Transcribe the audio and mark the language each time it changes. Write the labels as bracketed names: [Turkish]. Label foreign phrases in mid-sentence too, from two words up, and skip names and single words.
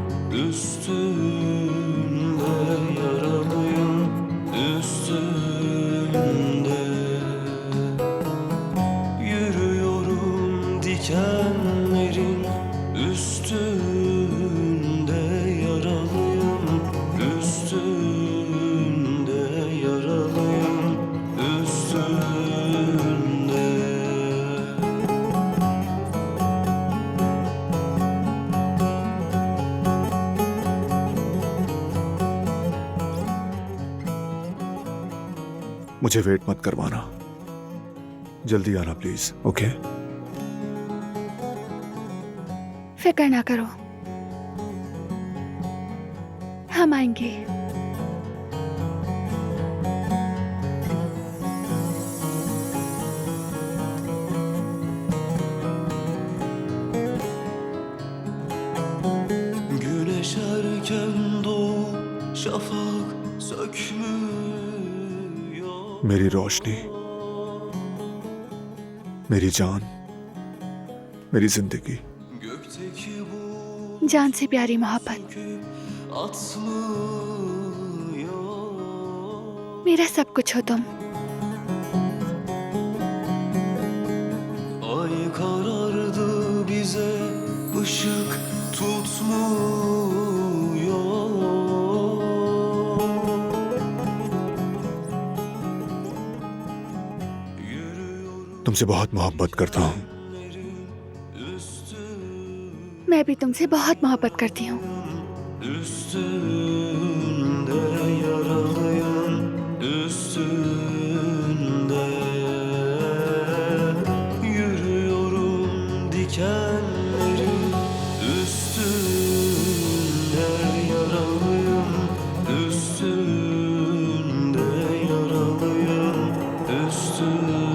[Turkish] üstünde yaralıyım, üstünde yürüyorum dikenlerin üstünde yaralıyım, üstünde yaralıyım, üstünde. [Hindi] मुझे वेट मत करवाना, जल्दी आना प्लीज। ओके? फिक्र ना करो, हम आएंगे। [Turkish] Güneş erken doğup şafak sökmüyor. [Hindi] मेरी रोशनी, मेरी जान, मेरी जिंदगी। [Turkish] Gökteki bu [Hindi] जान से प्यारी मोहब्बत, [Turkish] atmıyor. [Hindi] मेरा सब कुछ हो तुम। [Turkish] Ay karardı bize ışık tutmuyor. [Hindi] तुमसे बहुत मोहब्बत करता हूँ। मैं भी तुमसे बहुत मोहब्बत करती हूँ। [Turkish] Üstünde yaralıyım, üstünde yürüyorum dikenlerin üstünde yaralıyım, üstünde yaralıyım, üstünde.